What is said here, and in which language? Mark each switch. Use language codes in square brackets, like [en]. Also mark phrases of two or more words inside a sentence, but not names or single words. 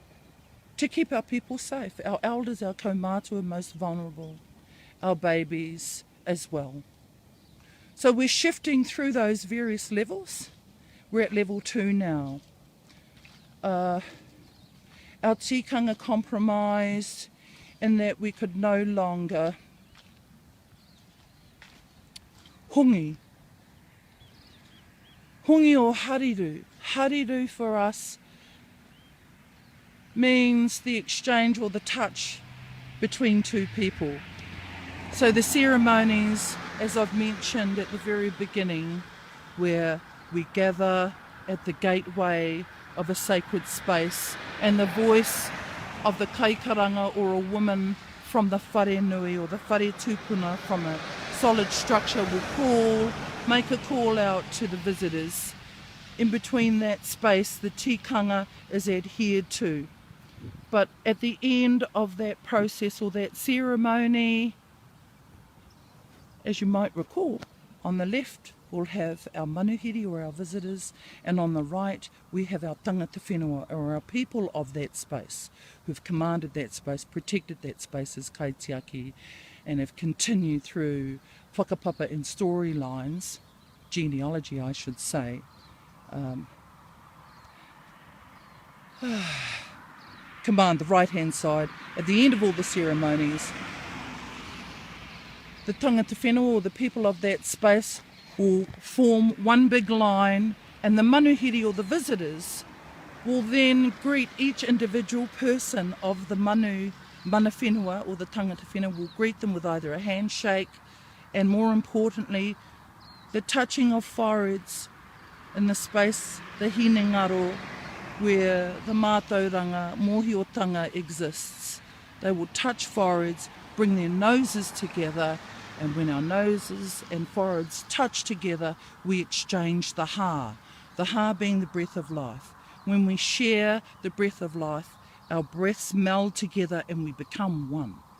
[en] To keep our people safe, our elders, our kaumātua most vulnerable, our babies as well. So we're shifting through those various levels. We're at level 2 now. Our tikanga compromised in that we could no longer [mi] hongi o hariru. [en] Hariru for us means the exchange or the touch between two people. So the ceremonies, as I've mentioned at the very beginning, where we gather at the gateway of a sacred space and the voice of the kaikaranga or a woman from the [mi] whare nui [en] or the [mi] whare tupuna [en] from a solid structure will make a call out to the visitors. In between that space, the tikanga is adhered to. But at the end of that process or that ceremony, as you might recall, on the left we'll have our manuhiri or our visitors, and on the right we have our [mi] tangata whenua [en] or our people of that space who've commanded that space, protected that space as kaitiaki, and have continued through whakapapa and storylines, genealogy I should say, command the right hand side. At the end of all the ceremonies, the [mi] tangata whenua [en] or the people of that space will form one big line, and the manuhiri or the visitors will then greet each individual person of the [mi] mana whenua [en] or the [mi] tangata whenua, [en] will greet them with either a handshake and, more importantly, the touching of foreheads in the space, the hinengaro, where the [mi] mātauranga, mohiotanga [en] exists. They will touch foreheads, bring their noses together, and when our noses and foreheads touch together, we exchange the ha being the breath of life. When we share the breath of life, our breaths meld together and we become one.